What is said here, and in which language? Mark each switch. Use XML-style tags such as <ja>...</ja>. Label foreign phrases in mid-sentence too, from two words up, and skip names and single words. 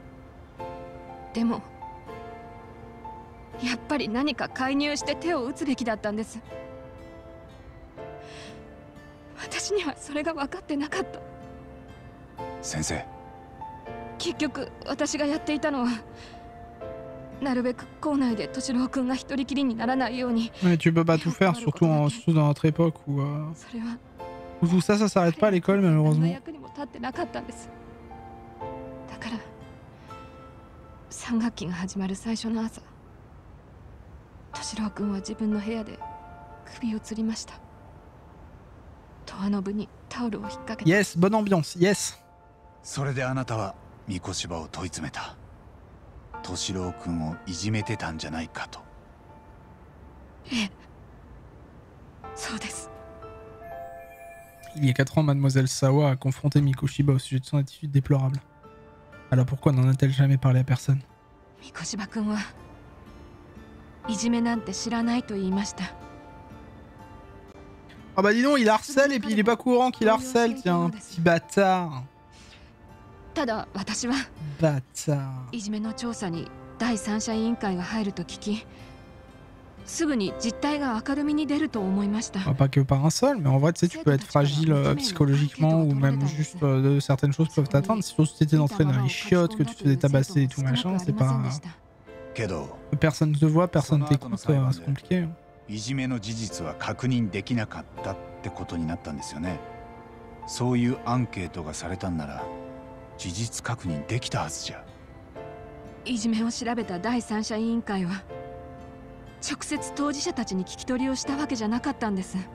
<ja>でもやっぱり何か介入して手を打つべきだったんです。私にはそれが分かってなかった。先生、結局私がやっていたのは、なるべく校内で敏郎君が一人きりにならないように。</ja> <fr>Ouais, tu peux pas tout faire, surtout dans notre époque où tout ça, ça s'arrête pas à l'école malheureusement.</fr> <ja>役にも立ってなかったんです。だから3学期が始まる最初の朝、敏郎君は自分の部屋で首を吊りました。ドアノブにタオルを引っ掛けて。</ja> <fr>Yes, bonne ambiance, yes.</fr> <ja>それであなたは三越場を問い詰めた。敏郎君をいじめてたんじゃないかと。ええ、そうです。</ja> <fr>Il y a 4 ans, Mademoiselle Sawa a confronté Mikoshiba au sujet de son attitude déplorable. Alors pourquoi n'en a-t-elle jamais parlé à personne?</fr> <ja>三越場君はいじめなんて知らないと言いました。</ja> <fr>Ah bah dis donc, il harcèle et puis il est pas courant qu'il harcèle, tiens, petit bâtard.</fr> <ja>ただ私は</ja> <fr>Bâtard.</fr> <ja>いじめの調査に第三者委員会が入ると聞き、すぐに実態が明るみに出ると思いました。</ja> <fr>Pas que par un seul, mais en vrai, tu sais, tu peux être fragile psychologiquement ou même juste certaines choses peuvent t'atteindre. Si tu étais entré dans les chiottes, que tu te faisais tabasser et tout machin, c'est pas. Personne ne te voit, personne t'écoute, c'est compliqué.</fr> <ja>いじめの事実は確認できなかったってことになったんですよね。そういうアンケートがされたんなら事実確認できたはずじゃ。いじめを調べた第三者委員会は直接当事者たちに聞き取りをしたわけじゃなかったんです。</ja>